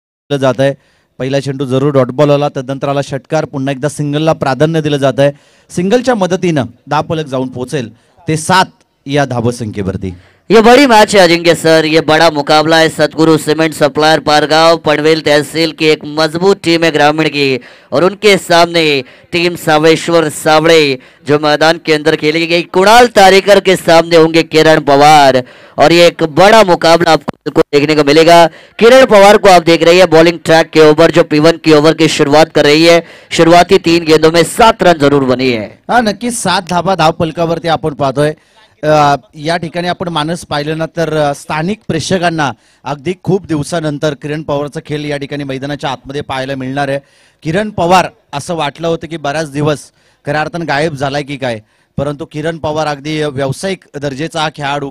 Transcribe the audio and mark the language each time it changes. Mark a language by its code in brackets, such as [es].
[mr] जात आहे, पहिला चेंडू जरूर डॉट बॉल आला, तदनंतर आला षटकार, पुन्हा एकदा सिंगलला प्राधान्य दिलं जात आहे। सिंगलच्या मदतीनं धावफलक जाऊन पोहोचेल ते 7 या धावसंख्येवरती। [hi] ये बड़ी मैच है अजिंक्य सर, ये बड़ा मुकाबला है। सतगुरु सीमेंट सप्लायर पारगांव पनवेल तहसील की एक मजबूत टीम है ग्रामीण की, और उनके सामने टीम सावेश्वर सावड़े जो मैदान के अंदर खेली गई। कुणाल तारेकर के सामने होंगे किरण पवार, और ये एक बड़ा मुकाबला आपको देखने को मिलेगा। किरण पवार को आप देख रही है बॉलिंग ट्रैक के ऊपर जो P1 की ओवर की शुरुआत कर रही है। शुरुआती 3 गेंदों में 7 रन जरूर बनी है। [mr] नक्की 7 धावा धावफलकावरती आपण पाहतोय। या ठिकाणी आपण मानस पाहिलं ना तर स्थानिक प्रेक्षकांना अगदी खूप दिवसानंतर किरण पवारचा खेळ या ठिकाणी मैदानाच्या आतमध्ये पाहायला मिळणार आहे. किरण पवार असं वाटलं होतं की बराच दिवस खऱ्या अर्थानं गायब झालाय की काय, परंतु किरण पवार अगदी व्यावसायिक दर्जेचा हा खेळाडू.